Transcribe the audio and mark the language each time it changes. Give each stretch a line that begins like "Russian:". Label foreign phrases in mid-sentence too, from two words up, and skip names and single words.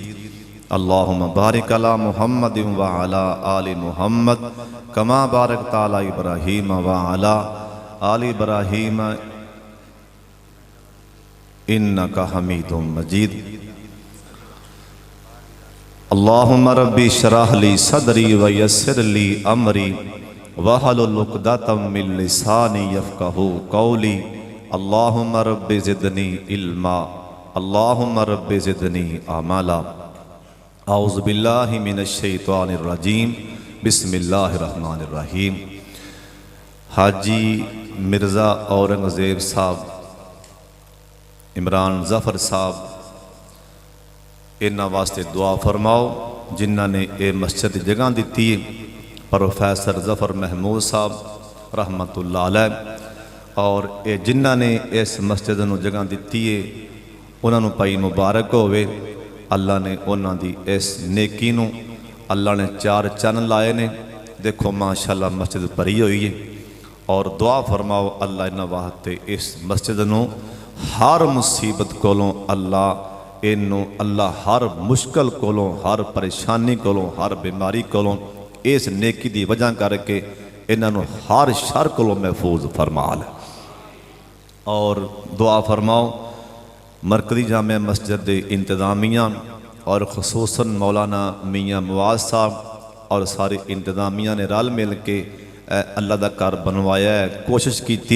Arabic: اللهم بارك على محمد وعلى آل محمد كما باركت على إبراهيم وعلى آل إبراهيم إنك حميد مجيد. اللهم ربي اشرح لي صدري ويسر لي أمري واحلل عقدة من لساني يفقهوا قولي. اللهم ربي زدني علما، اللهم ربي زدني عملا. أعوذ بالله من الشيطان الرجيم، بسم الله الرحمن الرحيم.
Punjabi: ਹਾਜੀ ਮਿਰਜ਼ਾ ਔਰੰਗਜ਼ੇਬ ਸਾਹਬ, ਇਮਰਾਨ ਜ਼ਫ਼ਰ ਸਾਹਬ, ਇਨ੍ਹਾਂ ਵਾਸਤੇ ਦੁਆ ਫ਼ਰਮਾਓ ਜਿਨ੍ਹਾਂ ਨੇ ਯੇ ਮਸਜਿਦ ਕੀ ਜਗ੍ਹਾ ਦੀ ਹੈ। ਪ੍ਰੋਫੈਸਰ ਜ਼ਫ਼ਰ ਮਹਿਮੂਦ ਸਾਹਬ
Arabic: رحمة الله عليه
Punjabi: ਔਰ ਯੇ ਜਿਨ੍ਹਾਂ ਨੇ ਇਸ ਮਸਜਿਦ ਨੂੰ ਜਗ੍ਹਾ ਦੀ ਹੈ, ਉਨ੍ਹੋਂ ਨੇ ਪਾਈ ਮੁਬਾਰਕ ਹੋਵੇ। ਅੱਲ੍ਹਾ ਨੇ ਉਨ੍ਹੋਂ ਨੇ ਇਸ ਨੇਕੀ ਨੂੰ ਅੱਲ੍ਹਾ ਨੇ 4 ਚੰਨ ਲਾਏ ਨੇ।
Urdu: دیکھو ماشاءاللہ مسجد بھری ہوئی ہے.
Punjabi: ਔਰ ਦੁਆ ਫ਼ਰਮਾਓ ਅੱਲ੍ਹਾ ਇਨ੍ਹਾਂ ਵਾਸਤੇ ਇਸ ਮਸਜਿਦ ਨੂੰ ਹਰ ਮੁਸੀਬਤ ਕੋਲੋਂ ਅੱਲ੍ਹਾ ਇਨੂੰ, ਅੱਲ੍ਹਾ ਹਰ ਮੁਸ਼ਕਿਲ ਕੋਲੋਂ, ਹਰ ਪਰੇਸ਼ਾਨੀ ਕੋਲੋਂ, ਹਰ ਬੀਮਾਰੀ ਕੋਲੋਂ ਇਸ ਨੇਕੀ ਕੀ ਵਜ੍ਹਾ ਕਰਕੇ ਇਨ੍ਹੋਂ ਹਰ ਸ਼ਰ ਕੋਲੋਂ ਮਹਿਫ਼ੂਜ਼ ਫ਼ਰਮਾ ਲੇ।
Urdu: اور دعا فرماؤ مرکزی جامعہ مسجد کے انتظامیہ اور خصوصاً مولانا میاں معاذ صاحب اور ساری انتظامیہ نے رل مل کے اللہ کا گھر بنوایا ہے، کوشش کی.